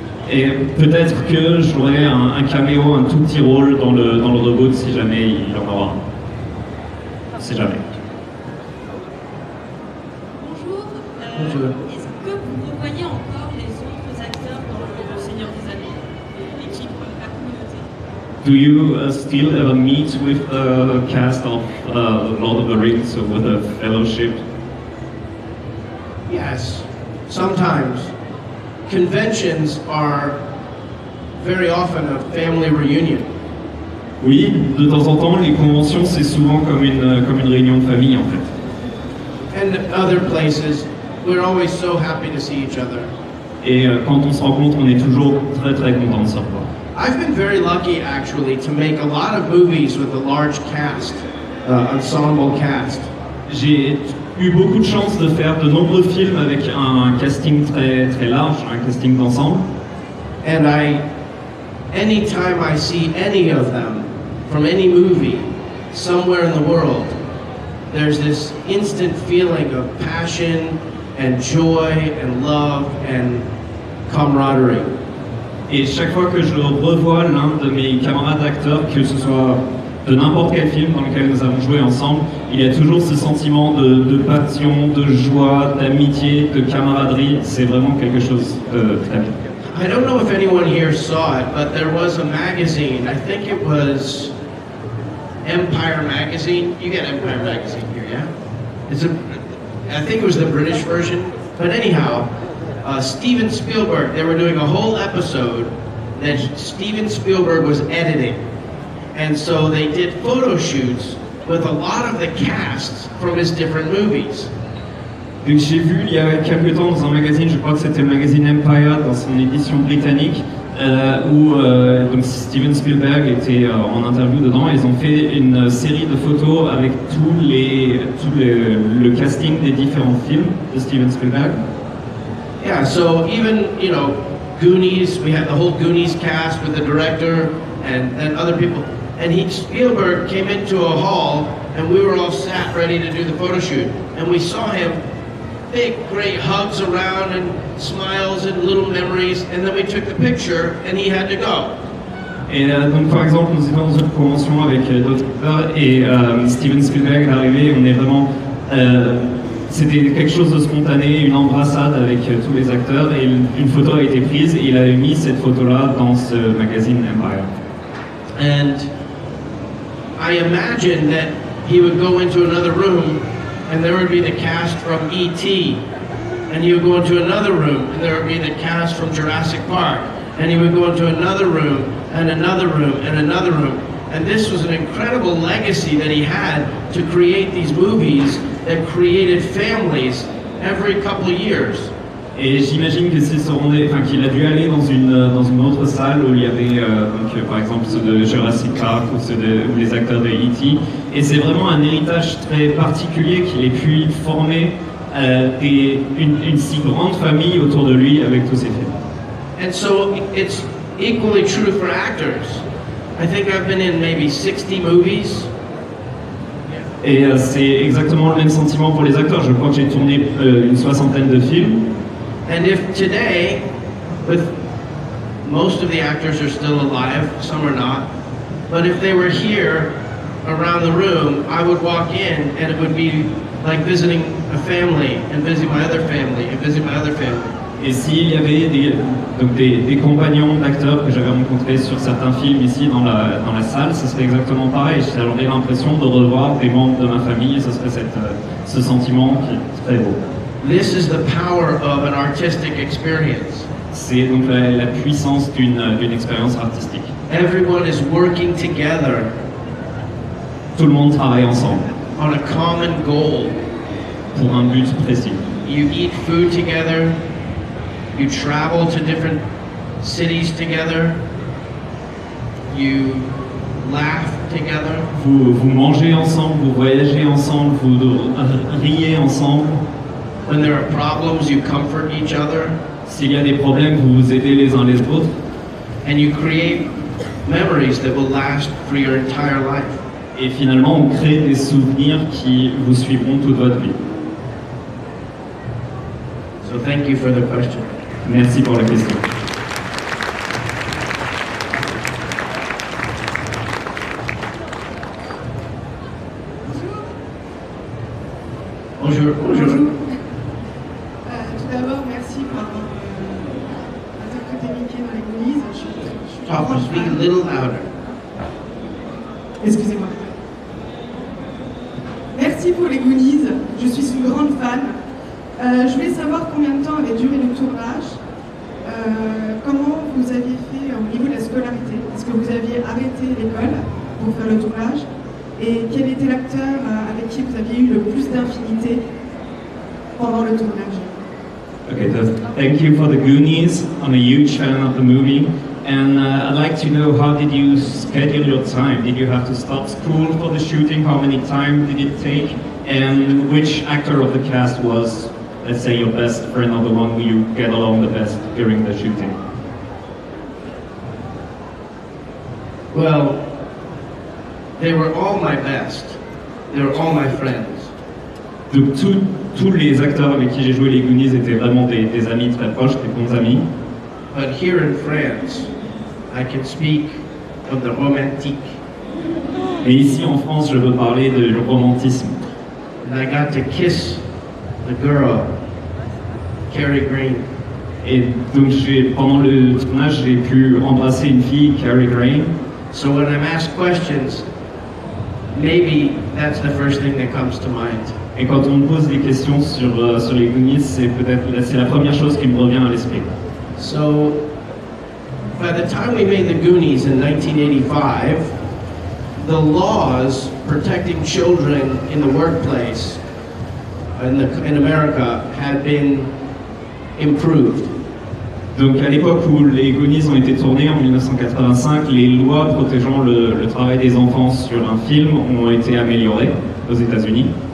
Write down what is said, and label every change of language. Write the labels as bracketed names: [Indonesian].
[French] Et peut-être que j'aurai un caméo, un tout petit rôle dans le reboot si jamais il y en aura un. Si jamais. Bonjour. Bonjour. Est-ce que vous revoyez encore les autres acteurs dans Le Seigneur des Anneaux, l'équipe, la communauté? [English] Do you still ever meet with the cast of Lord of the Rings or with the Fellowship? Yes, sometimes. Conventions are very often a family reunion. [French] Oui, de temps en temps, les conventions, c'est souvent comme une réunion de famille en fait. [English] And other places, we're always so happy to see each other. [French] Et quand on se rencontre, on est toujours très très content de se revoir. [English] I've been very lucky actually to make a lot of movies with a large cast, ensemble cast. [French] J'ai eu beaucoup de chance de faire de nombreux films avec un casting très très large, un casting d'ensemble. [English] And anytime I see any of them from any movie somewhere in the world, there's this instant feeling of passion and joy and love and camaraderie. [French] Et chaque fois que je revois l'un de mes camarades d'acteurs, que ce soit de n'importe quel film dans lequel nous avons joué ensemble, il y a toujours ce sentiment de passion, de joie, d'amitié, de camaraderie. C'est vraiment quelque chose de très bien. [English] I don't know if anyone here saw it, but there was a magazine, I think it was Empire Magazine. You get Empire Magazine here, yeah? I think it was the British version. But anyhow, Steven Spielberg, they were doing a whole episode that Steven Spielberg was editing. And so they did photo shoots with a lot of the casts from his different movies. [French] Donc j'ai vu il y a quelques temps dans un magazine, je crois que c'était le magazine Empire dans son édition britannique, où donc Steven Spielberg était en interview dedans. Ils ont fait une série de photos avec le casting des différents films de Steven Spielberg. [English] Yeah, so even, you know, Goonies, we had the whole Goonies cast with the director and other people. And Spielberg came into a hall and we were all sat ready to do the photo shoot. And we saw him, big, great hugs around and smiles and little memories. And then we took the picture and he had to go. [French] Et donc par exemple, nous étions dans une convention avec d'autres acteurs et Steven Spielberg est arrivé, on est vraiment... c'était quelque chose de spontané, une embrassade avec tous les acteurs et une photo a été prise et il a mis cette photo-là dans ce magazine Empire. [English] And I imagine that he would go into another room and there would be the cast from E.T. And he would go into another room and there would be the cast from Jurassic Park. And he would go into another room and another room and another room. And this was an incredible legacy that he had to create these movies that created families every couple of years. [French] Et j'imagine que qu'il a dû aller dans une autre salle où il y avait donc, par exemple ceux de Jurassic Park ou les acteurs de E.T. Et c'est vraiment un héritage très particulier qu'il ait pu former une si grande famille autour de lui avec tous ces films. [English] And so it's equally true for actors. I think I've been in maybe 60 movies. [French] Et c'est exactement le même sentiment pour les acteurs. Je crois que j'ai tourné une soixantaine de films. [English] And if today, with most of the actors are still alive, some are not, but if they were here around the room, I would walk in and it would be like visiting a family and visiting my other family and visiting my other family. [French] Et s'il y avait des compagnons d'acteurs que j'avais rencontrés sur certains films ici dans la salle, ce serait exactement pareil. J'aurais l'impression de revoir des membres de ma famille et ce serait ce sentiment qui est très beau. [English] This is the power of an artistic experience. [French] C'est donc la puissance d'une expérience artistique. [English] Everyone is working together [French] Tout le monde travaille ensemble [English] on a common goal. [French] pour un but précis. [English] You eat food together. You travel to different cities together. You laugh together. [French] Vous mangez ensemble, vous voyagez ensemble, vous riez ensemble. [English] When there are problems, you comfort each other. [French] S'il y a des problèmes, vous vous aidez les uns les autres. [English] And you create memories that will last for your entire life. [French] Et finalement, on crée des souvenirs qui vous suivront toute votre vie. [English] So thank you for the question. [French] Merci pour la question. Bonjour. Bonjour. Tout d'abord, merci pour avoir interprété Mickey dans les Goonies. Je suis [English] Talk, speak a little louder. [French] Excusez-moi. Merci pour les Goonies. Je suis une grande fan. Je voulais savoir combien de temps avait duré le tournage. Comment vous aviez fait au niveau de la scolarité? Est-ce que vous aviez arrêté l'école pour faire le tournage? Et quel était l'acteur avec qui vous aviez eu le plus d'infinité pendant le tournage? [English] Okay, so thank you for the Goonies. I'm a huge fan of the movie. And I'd like to know, how did you schedule your time? Did you have to stop school for the shooting? How many time did it take? And which actor of the cast was, let's say, your best friend or the one who you get along the best during the shooting? Well, they were all my best. They were all my friends. [French] Donc tous les acteurs avec qui j'ai joué les Goonies étaient vraiment des amis très proches, des bons amis. [English] But here in France, I can speak of the romantique. [French] Et ici en France, je veux parler du romantisme. [English] And I got to kiss the girl, Carrie Green. [French] Et donc pendant le tournage, j'ai pu embrasser une fille, Carrie Green. [English] So when I'm asked questions, maybe that's the first thing that comes to mind. [French] Et quand on me pose des questions sur les Goonies, c'est la première chose qui me revient à l'esprit. [English] So by the time we made the Goonies in 1985, the laws protecting children in the workplace in America had been improved. [French] Donc à l'époque où les Goonies ont été tournés en 1985, les lois protégeant le travail des enfants sur un film ont été améliorées aux États-Unis.